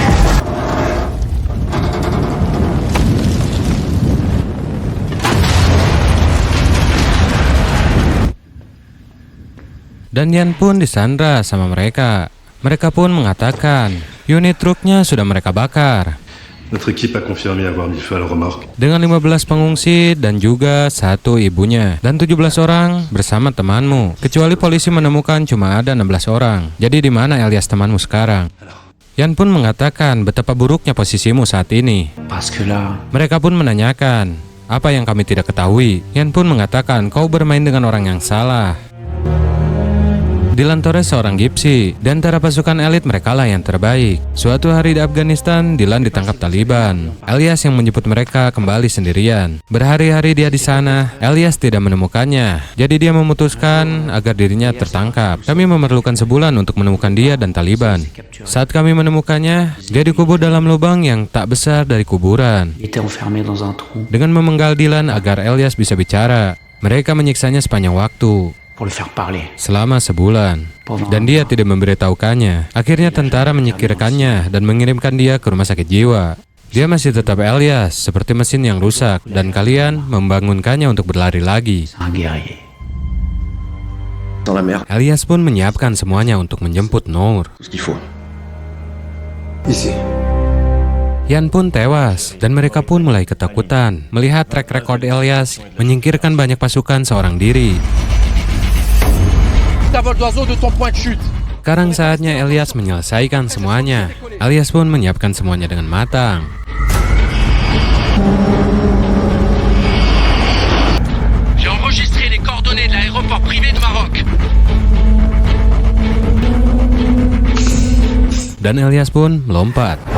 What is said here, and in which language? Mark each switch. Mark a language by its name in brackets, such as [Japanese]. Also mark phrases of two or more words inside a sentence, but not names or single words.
[Indonesian] Dan Yan pun disandra sama mereka. Mereka pun mengatakan unit truknya sudah mereka bakar. [French] Notre équipe a confirmé avoir mis feu à la remorque. [Indonesian] Dengan 15 pengungsi dan juga satu ibunya. Dan 17 orang bersama temanmu. Kecuali polisi menemukan cuma ada 16 orang. Jadi di mana Elias temanmu sekarang? Yan pun mengatakan betapa buruknya posisimu saat ini. [French] Parce que là, [Indonesian] Mereka pun menanyakan, apa yang kami tidak ketahui? Yan pun mengatakan kau bermain dengan orang yang salah. Dylan Torres seorang gipsi, di antara pasukan elit merekalah yang terbaik. Suatu hari di Afghanistan, Dylan ditangkap Taliban. Elias yang menjemput mereka kembali sendirian. Berhari-hari dia di sana, Elias tidak menemukannya. Jadi dia memutuskan agar dirinya tertangkap. Kami memerlukan sebulan untuk menemukan dia dan Taliban. Saat kami menemukannya, dia dikubur dalam lubang yang tak besar dari kuburan. [French] il était enfermé dans un trou [Indonesian] Dengan memenggal Dylan agar Elias bisa bicara, mereka menyiksanya sepanjang waktu. [French] pour le faire parler. [Indonesian] Selama sebulan, dan dia tidak memberitahukannya. Akhirnya tentara menyingkirkannya dan mengirimkan dia ke rumah sakit jiwa. Dia masih tetap Elias, seperti mesin yang rusak, dan kalian membangunkannya untuk berlari lagi. [French] C'est un guerrier. Dans la mer. [Indonesian] Elias pun menyiapkan semuanya untuk menjemput Nur. [French] Tout ce qu'il faut. Ici. [Indonesian] Yan pun tewas, dan mereka pun mulai ketakutan melihat [English] track record [Indonesian] Elias menyingkirkan banyak pasukan seorang diri. Sekarang saatnya Elias menyelesaikan semuanya. Elias pun menyiapkan semuanya dengan matang. [French] J'ai enregistré les coordonnées de l'aéroport privé de Maroc. [Indonesian] Dan Elias pun melompat.